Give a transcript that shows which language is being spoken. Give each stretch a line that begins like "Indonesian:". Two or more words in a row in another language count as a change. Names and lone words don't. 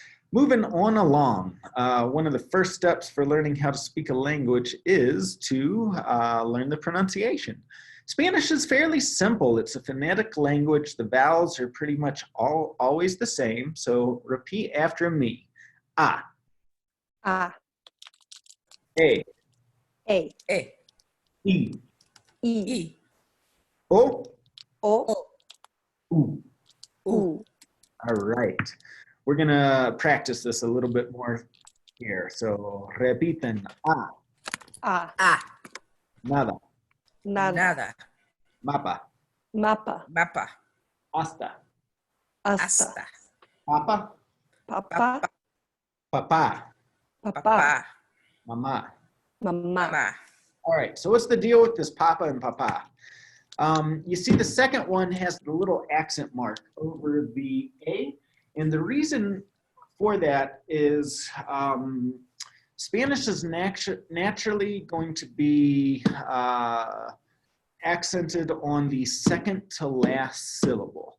English: Moving on along, one of the first steps for learning how to speak a language is to learn the pronunciation. Spanish is fairly simple. It's a phonetic language. The vowels are pretty much always the same. So repeat after me. A,
Spanish: A, E, E, E, I, I, O, O, U. U.
English: All right. We're going to practice this a little bit more here.
Spanish: So repiten. A, A, A, nada, nada, nada, mapa, mapa, mapa, hasta, hasta, hasta, papa, papá, papá, papá, papá, mamá. mamá. mamá.
English: All right, so what's the deal with this papa and papa? You see the second one has the little accent mark over the A, and the reason for that is Spanish is naturally going to be accented on the second to last syllable.